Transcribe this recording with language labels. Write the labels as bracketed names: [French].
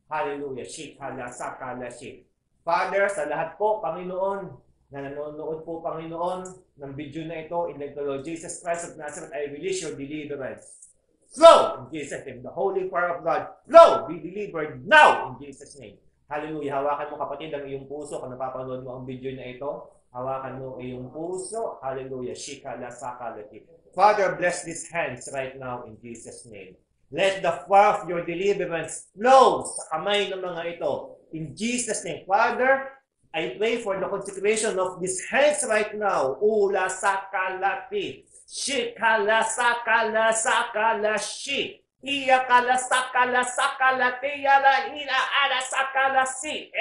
[English] Hallelujah. Shikala, sakala, shik. Father, [Filipino] sa lahat po, Panginoon, na nanonood po, Panginoon, ng video na ito, [English] in the Lord Jesus Christ of Nazareth, I release your deliverance. Flow in Jesus' name. The Holy Fire of God, flow, be delivered now in Jesus' name. Hallelujah. [Filipino] Hawakan mo, kapatid, ang iyong puso. Kung napapanood mo ang video na ito, hawakan mo ang iyong puso. Hallelujah. Shikala, sakala, shik. [English] Father, bless these hands right now in Jesus' name. Let the fire of your deliverance flow [Filipino] sa kamay ng mga ito. [English] In Jesus' name. Father, I pray for the consecration of these hands right now. Ula sakalati. Shikala sakala sakala shi. Iya kala sakala sakala tiyala ina ala sakala si.